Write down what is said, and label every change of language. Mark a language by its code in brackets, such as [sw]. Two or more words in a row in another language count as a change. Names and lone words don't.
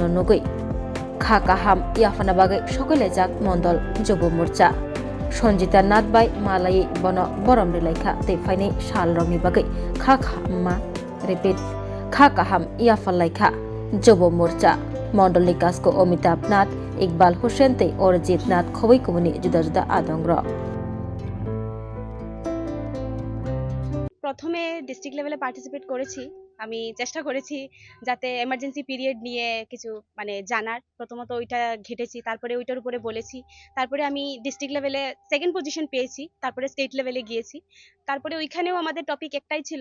[trp] नुगै खा काहाम याफाना बागै सकलायजाक मंडल जुब मोर्चा सन्जिता नाथ बाय मालायै बन बरम रिलायखा तैफाइनै साल रंनि बागै खा खामा रिपिट खा काहाम याफालायखा जुब मोर्चा मंडल निकासको अमिताभ नाथ इकबाल हुसैन तै अरिजित नाथ खबै कुबुनि जुदा जुदा आदंग्र [bn] প্রথমে [en] district levele [bn] পার্টিসিপেট করেছি আমি চেষ্টা করেছি যাতে [en] emergency period [bn] নিয়ে কিছু মানে জানার প্রথমত ওইটা ঘেটেছি তারপরে ওইটার উপরে বলেছি তারপরে আমি [en] district levele second position [bn] পেয়েছি তারপরে [en] state levele [bn] গিয়েছি তারপরে ওইখানেও আমাদের টপিক একটাই ছিল